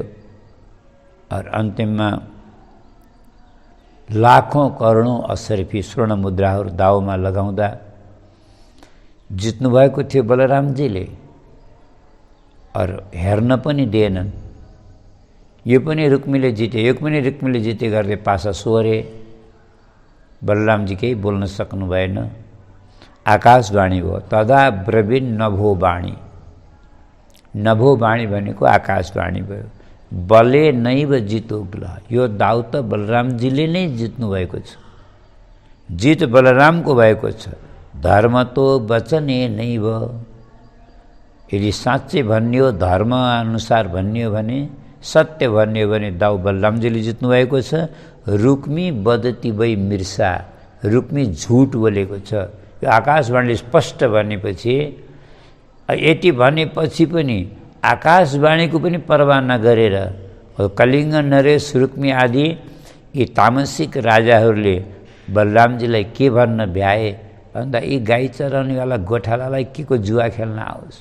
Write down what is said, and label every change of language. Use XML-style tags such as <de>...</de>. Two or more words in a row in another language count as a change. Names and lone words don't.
<ne>अन्तिममा लाखौं करोडौं असरफी स्वर्ण मुद्राहरू दाउमा लगाउँदा जित्नुभएको थियो बलरामजीले। हेर्न पनि दिएनन्। यो पनि रुक्मीले जिते गर्दै पासा सोरे। बलरामजी केही बोल्न सक्नु भएन। आकाशवाणी भयो।</ne> <sa>तदा ब्रवीण नभो वाणी।</sa> <ne>नभो वाणी भनेको आकाशवाणी भयो।</ne> <sa>बले नैव जितो ग्लह।</sa> <ne>यो दाउ त बलरामजीले नै जित्नु भएको छ। जित बलरामको भएको छ।</ne> <sa>धर्म तो वचने नैव।</sa> <ne>यदि साँच्चै भन्ने हो, धर्म अनुसार भन्ने हो भने, सत्य भन्ने हो भने दाउ बलरामजीले जित्नु भएको छ। रुक्मी</ne> <sa>बदती वै मिर्सा।</sa> <ne>रुक्मी झुट बोलेको छ। यो आकाशवाणीले स्पष्ट भनेपछि, यति भनेपछि पनि आकाशवाणीको पनि परवाह नगरेर कलिङ्ग, नरेश, रुक्मी आदि यी तामसिक राजाहरूले बलरामजीलाई के भन्न भ्याए भन्दा यी गाई चराउनेवाला गोठालालाई के को जुवा खेल्न आओस्।</ne>